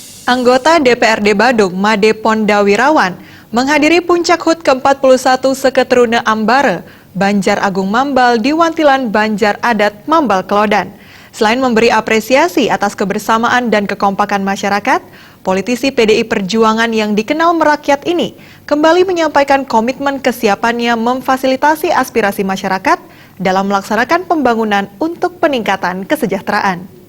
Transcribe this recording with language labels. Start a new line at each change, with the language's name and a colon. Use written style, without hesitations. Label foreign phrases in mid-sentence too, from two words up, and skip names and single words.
Indonesian: Anggota DPRD Badung, Made Pondawirawan, menghadiri puncak HUT ke-41 Seketrune Ambare, Banjar Agung Mambal di Wantilan Banjar Adat Mambal Klodan. Selain memberi apresiasi atas kebersamaan dan kekompakan masyarakat, politisi PDI Perjuangan yang dikenal merakyat ini kembali menyampaikan komitmen kesiapannya memfasilitasi aspirasi masyarakat dalam melaksanakan pembangunan untuk peningkatan kesejahteraan.